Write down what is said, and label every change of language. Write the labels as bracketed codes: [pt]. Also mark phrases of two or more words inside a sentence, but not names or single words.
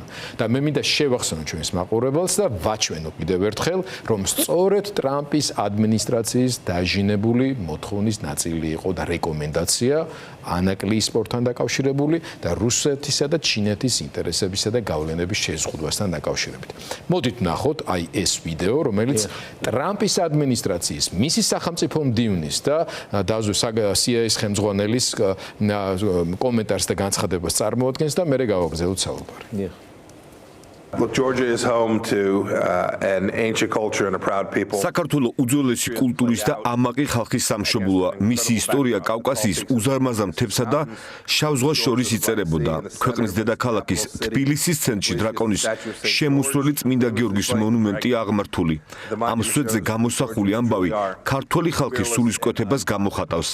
[ka] და მე მინდა შევახსენო ჩვენს მაყურებელს და ვაჩვენო კიდევ ერთხელ, რომ სწორედ ტრამპის ადმინისტრაციის დაჟინებული მოთხოვნის ნაწილი იყო და რეკომენდაცია ანაკლიის სპორტთან დაკავშირებული და რუსეთისა და ჩინეთის ინტერესებისა და გავლენების შეზღუდვასთან დაკავშირებით. მოდით ვნახოთ აი ეს ვიდეო, რომელიც ტრამპის ადმინისტრაციის, მისი სახელმწიფო მდივნის და CIA-ის ხელმძღვანელის კომენტარს და განცხადებას წარმოადგენს და მერე გავაგრძელოთ საუბარი. [en] Look, Georgia is home to an ancient culture and a proud people. [ka] საქართველოს უძველესი კულტურის და ამაყი ხალხის სამშობლოა. მისი ისტორია კავკასიის უზარმაზარ მთებსა და შავ ზღვას შორის იწერებოდა. ქვეყნის დედაქალაქის თბილისის ცენტრში დრაკონის შემოსვლელი წმინდა გიორგის მონუმენტია აღმართული. ამ სვეტზე გამოსახული ამბავი ქართული ხალხის სულისკვეთებას გამოხატავს.